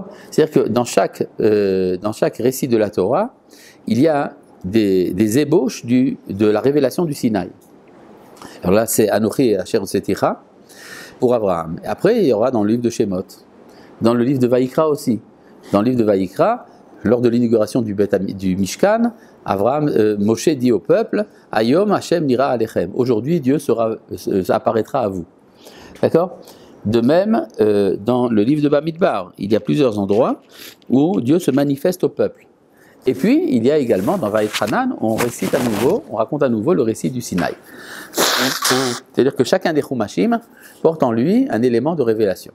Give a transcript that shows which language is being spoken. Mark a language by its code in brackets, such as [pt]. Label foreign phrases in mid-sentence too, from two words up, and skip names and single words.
[fr] C'est-à-dire que dans chaque récit de la Torah, il y a des ébauches de la révélation du Sinaï. Alors là, c'est [he] אנכי ואשר הוצאתיך [fr] pour Abraham. Et après, il y aura dans le livre de Shemot, dans le livre de Vaïkra aussi. Dans le livre de Vaïkra, lors de l'inauguration du Mishkan, Moshe dit au peuple: [he] היום השם נראה אליכם. [fr] Aujourd'hui, Dieu apparaîtra à vous. D'accord? De même, dans le livre de Bamidbar, il y a plusieurs endroits où Dieu se manifeste au peuple. Et puis, il y a également dans Vaïtranan, on raconte à nouveau le récit du Sinaï. C'est-à-dire que chacun des Chumashim porte en lui un élément de révélation.